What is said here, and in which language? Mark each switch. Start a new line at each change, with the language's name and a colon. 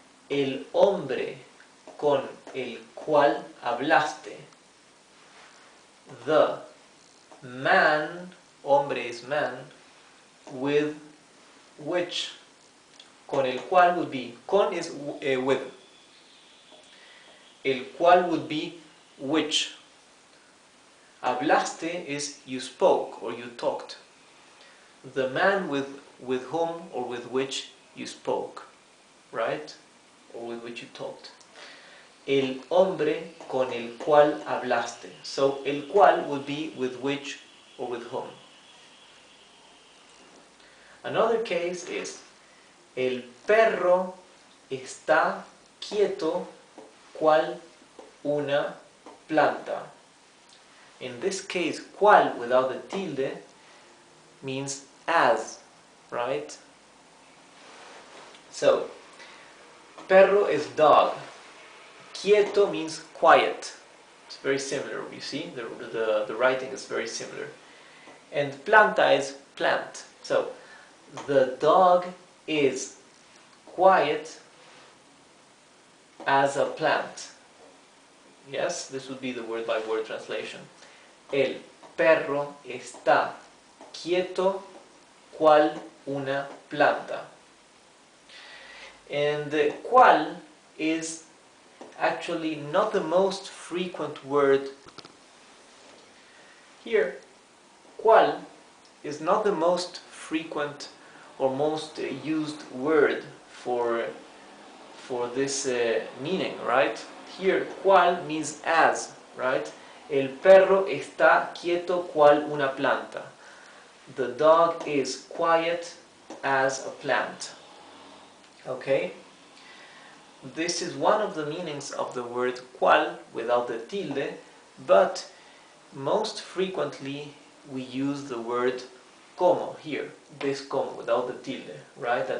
Spanish: El hombre con el cual hablaste.
English: The man, hombre is man, with which,
Spanish: con el cual
English: would be, con is with, el cual would be which, hablaste is you spoke or you talked, the man with whom or with which you spoke, right, or with which you talked.
Spanish: El hombre con el cual hablaste.
English: So
Spanish: el cual
English: would be with which or with whom. Another case is
Spanish: el perro está quieto cual una planta.
English: In this case, cual without the tilde means as, right? So, perro is dog. Quieto means quiet. It's very similar, you see, the writing is very similar. And planta is plant. So, the dog is quiet as a plant. Yes, this would be the word-by-word translation.
Spanish: El perro está quieto cual una planta.
English: And cual is actually not the most frequent word here. Cual is not the most frequent or most used word for this meaning, right? Here, cual means as, right?
Spanish: El perro está quieto cual una planta.
English: The dog is quiet as a plant. Okay? This is one of the meanings of the word cual without the tilde, but most frequently we use the word como here, this como without the tilde, right?